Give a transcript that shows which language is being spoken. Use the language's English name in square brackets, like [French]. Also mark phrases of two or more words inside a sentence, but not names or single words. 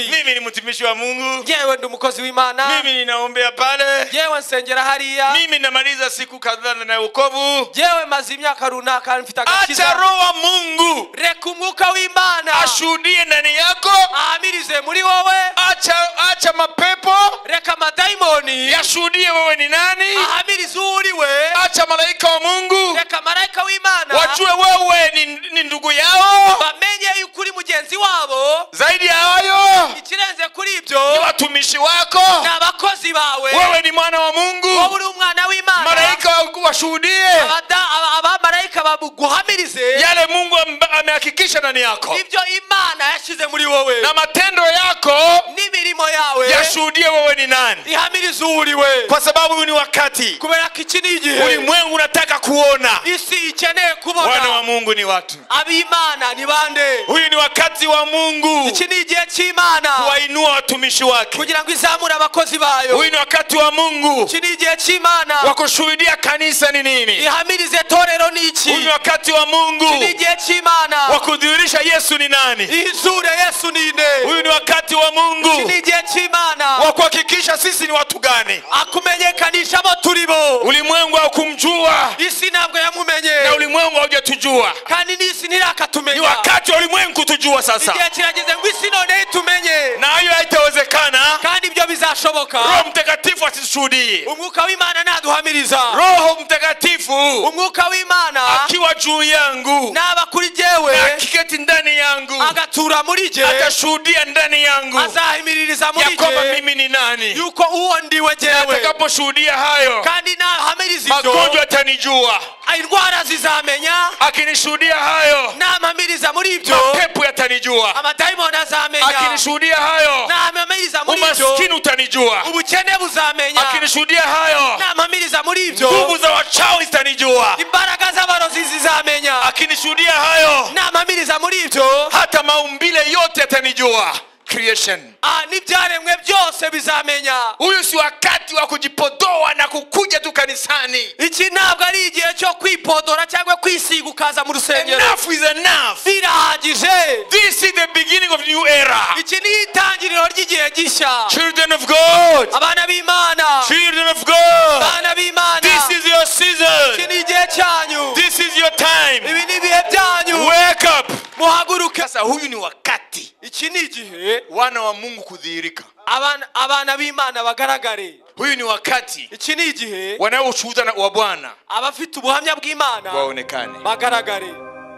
[Swahili] Mimi ni mtumishi wa Mungu. [Kinyarwanda] Yewe ndi umukozi w'Imana. [Swahili] Mimi ninaombea pale. [Kinyarwanda] Yewe nsengera hariya. [Swahili] Mimi namaliza siku kadhaa na wokovu. [Kinyarwanda] Yewe maze imyaka runaka mfite agakiza. [Swahili] Acha roho wa Mungu [Kinyarwanda] reka umwuka w'Imana [Swahili] ashuhudie ndani yako. [Kinyarwanda] ahamirize muri wowe. [Swahili] Acha mapepo [Kinyarwanda] reka amadayimoni [Swahili] yashuhudie wewe ni nani. [Kinyarwanda] ahamirize uri we. [Swahili] Acha malaika wa Mungu [Kinyarwanda] reka malaika w'Imana [Swahili] wajue wewe ni ndugu yao. [Kinyarwanda] bamenye yuko uri mugenzi wabo. [Swahili] Zaidi ya hayo, [Kinyarwanda] ikirenze kuri ibyo, [Swahili] ni watumishi wako. [Kinyarwanda] ni abakozi bawe. [Swahili] Wewe ni mwana wa Mungu. [Kinyarwanda] wowe uri umwana w'Imana. [Swahili] Malaika washuhudie [Kinyarwanda] abamarayika baguhamirize [Swahili] yale Mungu amehakikisha ndani yako. [Kinyarwanda] ibyo Imana yashyize muri wowe. [Swahili] Na matendo yako [Kinyarwanda] n'imirimo yawe [Swahili] yashuhudie wewe ni nani. [Kinyarwanda] ihamirize uri we. [Swahili] Kwa sababu ni wakati [Kinyarwanda] kubera ko iki ni igihe [Swahili] ulimwengu unataka kuona [Kinyarwanda] isi ikeneye kubona [Swahili] wana wa Mungu ni watu. [Kinyarwanda] ab'Imana ni bande. [Swahili] Huyu ni wakati wa Mungu [Kinyarwanda] iki ni igihe cy'Imana [Swahili] kuwainua watumishi wake. [Kinyarwanda] kugira ngo izamure abakozi bayo. [Swahili] Huyu ni wakati wa Mungu [Kinyarwanda] iki ni igihe cy'Imana [Swahili] wa kushuhudia kanisa ni nini. [Kinyarwanda] ihamirize torero ni iki. [Swahili] Huyu ni wakati wa Mungu [Kinyarwanda] iki ni igihe cy'Imana [Swahili] wa kudhihirisha Yesu ni nani. [Kinyarwanda] izure Yesu ni nde. [Swahili] Huyu ni wakati wa Mungu [Kinyarwanda] iki ni igihe cy'Imana [Swahili] wa kuhakikisha sisi ni watu gani. [Kinyarwanda] akumenyekanisha abo turi bo. [Swahili] Ulimwengu haukumjua [Kinyarwanda] isi ntabwo yamumenye [Swahili] na ulimwengu haujatujua. [Kinyarwanda] kandi n'isi [Swahili] Ni [Kinyarwanda] ntirakatumenya. [Swahili] wakati wa ulimwengu kutujua sasa, [Kinyarwanda] igihe kirageze ngo isi none itumenye, [Swahili] na hayo haitawezekana [Kinyarwanda] kandi ibyo bizashoboka [Swahili] Roho Mtakatifu asishuhudie. [Kinyarwanda] umwuka w'Imana naduhamiriza. [Swahili] Roho Mtakatifu [Kinyarwanda] umwuka w'Imana [Swahili] akiwa juu yangu [Kinyarwanda] naba kuri jyewe [Swahili] akiketi ndani yangu [Kinyarwanda] agatura muri jye [Swahili] atashuhudia ndani yangu [Kinyarwanda] azahimiririza muri [Swahili] ya kwamba [Kinyarwanda] jye [Swahili] mimi ni nani. [Kinyarwanda] yuko uwo ndiwe jyewe. [Swahili] Atakaposhuhudia hayo, [Kinyarwanda] kandi nahamiriza [Swahili] magonjwa [Kinyarwanda] ibyo [Swahili] yatanijua. [Kinyarwanda] indwara zizamenya. [Swahili] Akinishuhudia hayo, [Kinyarwanda] nampamiriza muri ibyo [Swahili] mapepo yatanijua. [Kinyarwanda] amadayimoni azamenya. [Swahili] Akinishuhudia hayo, [Kinyarwanda] nampamiriza muri ibyo [Swahili] umaskini utanijua. [Kinyarwanda] ubukene buzamenya. [Swahili] Akinishuhudia hayo, [Kinyarwanda] nampamiriza muri ibyo [Swahili] nguvu za wachawi zitanijua. [Kinyarwanda] imbaraga z'abarozi zizamenya. [Swahili] Akinishuhudia hayo, [Kinyarwanda] nampamiriza muri ibyo [Swahili] hata maumbile yote yatanijua. Creation. [Kinyarwanda] n'ibyaremwe byose bizamenya. [Swahili] Huyu si wakati wa kujipodoa na kukuja tu kanisani. [Kinyarwanda] iki ntabwo ari igihe cyo kwipodora cyangwa kwisiga ukaza mu rusengero. [English] Enough is enough. [Kinyarwanda] birahagije. [English] This is the beginning of new era. [Kinyarwanda] iki ni itangiriro ry'igihe gishya. [English] Children of God. [Kinyarwanda] abana b'Imana. [English] Children of God. [Kinyarwanda] abana b'Imana. [English] This is your season. [Kinyarwanda] iki ni igihe cyanyu. [English] This is your time. [Kinyarwanda] ibi ni ibihe byanyu. [English] Wake up. [Kinyarwanda] muhaguruke. [Swahili] Sasa huyu ni wakati [Kinyarwanda] iki ni igihe [Swahili] wana wa Mungu kudhihirika. [Kinyarwanda] abana b'Imana bagaragare. [Swahili] Huyu ni wakati [Kinyarwanda] iki ni igihe [Swahili] wanaoshuhuda wa Bwana [Kinyarwanda] abafite ubuhamya bw'Imana [Swahili] waonekane. [Kinyarwanda] bagaragare.